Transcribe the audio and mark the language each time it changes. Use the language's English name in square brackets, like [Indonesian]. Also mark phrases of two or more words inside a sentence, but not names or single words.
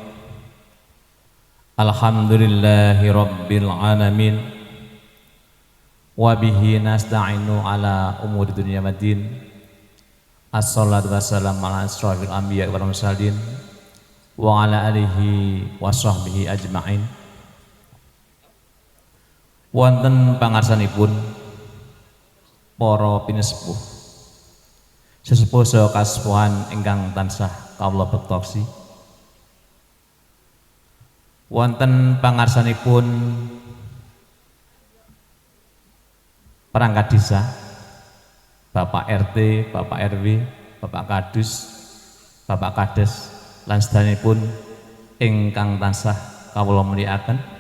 [Arabic] الحمد لله رب العالمين. وبه نستعين على أمور الدنيا والدين. والصلاة والسلام على أشرف الأنبياء والمرسلين وعلى آله وصحبه أجمعين. [Javanese] Wonten pangarsanipun para pinesepuh sesepuh saha kasepuhan ingkang tansah kawula bektosi, wonten pangarsanipun perangkat desa, Bapak RT, Bapak RW, Bapak Kadus, Bapak Kades lan sedanipun ingkang tansah kawula mulyakaken,